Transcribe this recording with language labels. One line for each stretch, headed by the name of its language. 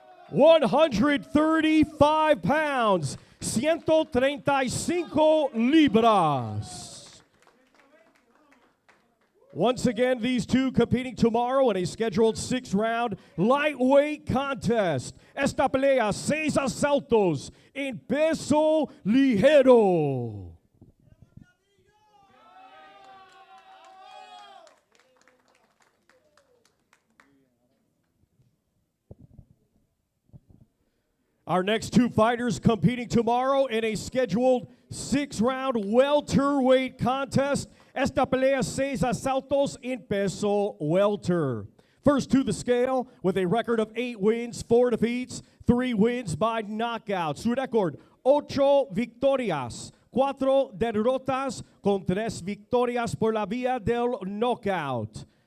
English: 135 pounds, 135 libras. Once again, these two competing tomorrow in a scheduled 6-round lightweight contest.
Spanish: Esta pelea, 6 asaltos en peso ligero.
English: Our next two fighters competing tomorrow in a scheduled 6-round welterweight contest.
Spanish: Esta pelea 6 asaltos en peso welter.
English: First to the scale with a record of 8 wins, 4 defeats, 3 wins by knockout.
Spanish: Su record, 8 victorias, 4 derrotas con 3 victorias por la vía del knockout.